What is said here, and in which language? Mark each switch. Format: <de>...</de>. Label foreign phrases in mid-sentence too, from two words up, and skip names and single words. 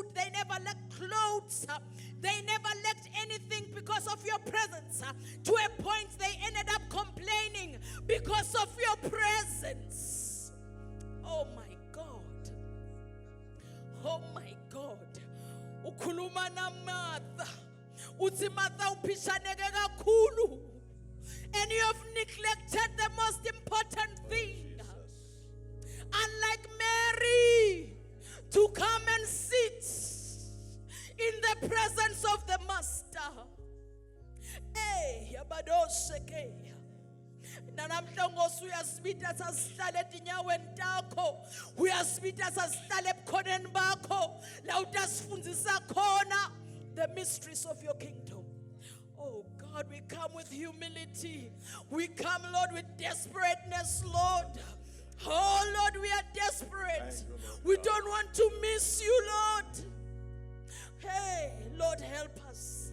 <en>They never lacked clothes. They never lacked anything because of your presence. To a point, they ended up complaining because of your presence. Oh my God. Oh my God.</en> <ss>Ukhuluma na Martha. Uthi Martha uphishaneke kakhulu.</ss> <en>And you have neglected the most important thing. Unlike Mary, to come and sit in the presence of the Master.</en> <ss>Hey, yabadosheke. Nanamhlongosi uyasibita sasihlale etinyaweni takho. Uyasibita sasihlale ebukhoneni bakho. La utasifundisa khona</ss> <en>the mysteries of your kingdom. Oh God, we come with humility. We come, Lord, with desperateness, Lord. Oh Lord, we are desperate. We don't want to miss you, Lord. Hey, Lord, help us.</en>